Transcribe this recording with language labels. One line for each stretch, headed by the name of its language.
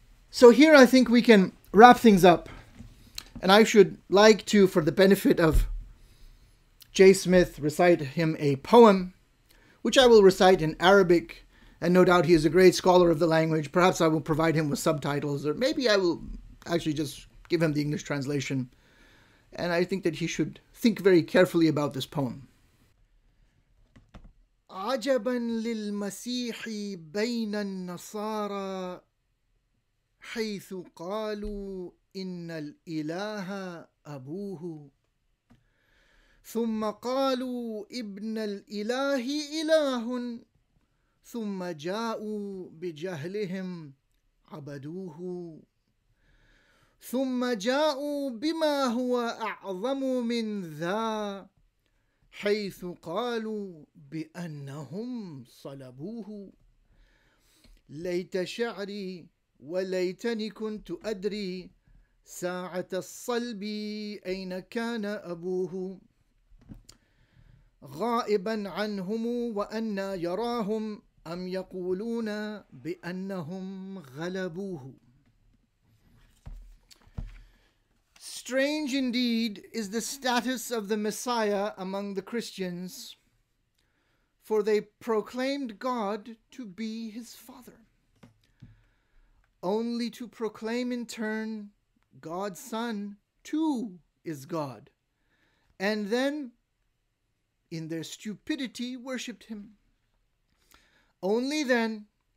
English: So here I think we can wrap things up. And I should like to, for the benefit of Jay Smith, recite him a poem, which I will recite in Arabic, and no doubt he is a great scholar of the language. Perhaps I will provide him with subtitles, or maybe I will actually just give him the English translation. And I think that he should think very carefully about this poem.
Arabic: عجبا للمسيح بين النصارى حيث قالوا إن الإله أبوه ثم قالوا ابن الإله إله ثم جاءوا بجهلهم عبدوه ثم جاءوا بما هو أعظم من ذا حيث قالوا بأنهم صلبوه ليت شعري وليتني كنت أدري ساعة الصلب أين كان أبوه غائبا عنهم وأنا يراهم أم يقولون بأنهم غلبوه.
English: Strange indeed is the status of the Messiah among the Christians, for they proclaimed God to be his Father, only to proclaim in turn God's Son too is God, and then, in their stupidity, worshipped him. Only then,